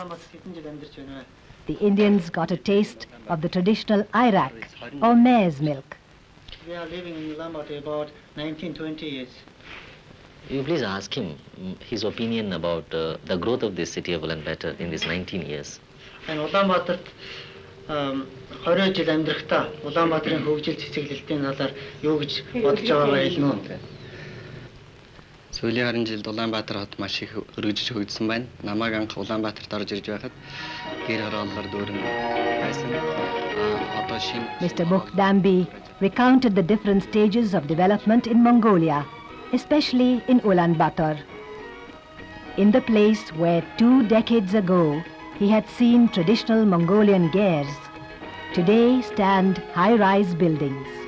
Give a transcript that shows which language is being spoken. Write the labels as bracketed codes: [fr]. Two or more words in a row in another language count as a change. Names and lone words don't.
[en] The Indians got a taste of the traditional Awstruck, or mare's milk. We are living in Ulaanbaatar about 19-20 years. You please ask him his opinion about the growth of this city of Ulaanbaatar in these 19 years. [mn] And Улаанбаатарт 20 жил амьдрахтаа Улаанбаатарын хөгжил цэцэглэлтийн талаар юу гэж бодож байгаагаа хэлнэ үү? Сүүлийн 20 жилд Улаанбаатар хот маш их өргөжж хөгжсөн байна. Намайг анх Улаанбаатарт орж ирж байхад гэр хорооллоор дүүрэн байсан. Одоо шинэ [en] Mr. Bukh Danby recounted the different stages of development in Mongolia, especially in Ulaanbaatar. In the place where 2 decades ago he had seen traditional Mongolian gers, today stand high-rise buildings.